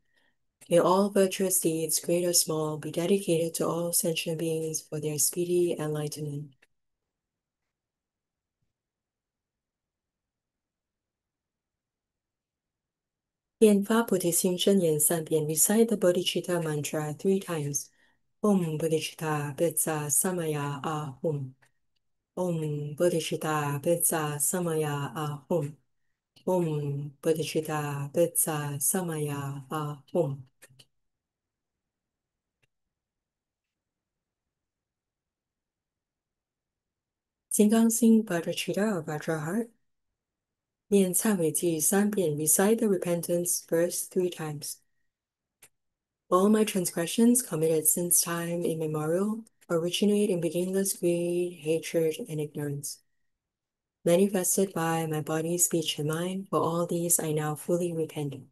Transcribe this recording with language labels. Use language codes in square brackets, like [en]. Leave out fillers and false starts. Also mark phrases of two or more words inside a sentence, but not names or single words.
[en] May all virtuous deeds, great or small, be dedicated to all sentient beings for their speedy enlightenment. In Fa Buddhi Sing Sheng-Yen Lu, recite the bodhicitta mantra 3 times. [sa] Om bodhicitta betsa samaya ahum. Om bodhicitta betsa samaya ahum. Om bodhicitta betsa samaya ahum. [en] Sing Vajrasattva or Vajra Heart. [zh] 念忏悔记3遍 [en] recite the repentance verse 3 times. All my transgressions committed since time immemorial originate in beginningless greed, hatred, and ignorance. Manifested by my body, speech, and mind, for all these I now fully repent.